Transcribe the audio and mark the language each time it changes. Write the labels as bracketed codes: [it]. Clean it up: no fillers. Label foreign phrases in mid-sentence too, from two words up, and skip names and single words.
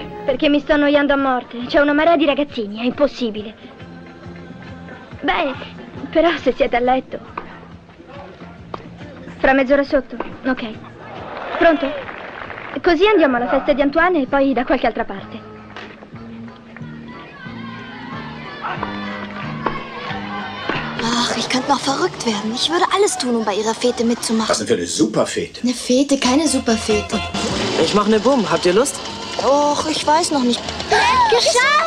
[it] Perché mi sto annoiando a morte. C'è una marea di ragazzini, è impossibile. Beh, però se siete a letto. Fra mezz'ora sotto? Ok. Pronto? Così andiamo alla festa di Antoine e poi da qualche altra parte. [de] Ach, ich könnte noch verrückt werden. Ich würde alles tun, um bei ihrer Fete mitzumachen. Was denn für eine Superfete? Eine Fete, keine Superfete. Ich mache eine Bumm. Habt ihr Lust? Och, ich weiß noch nicht. Geschafft!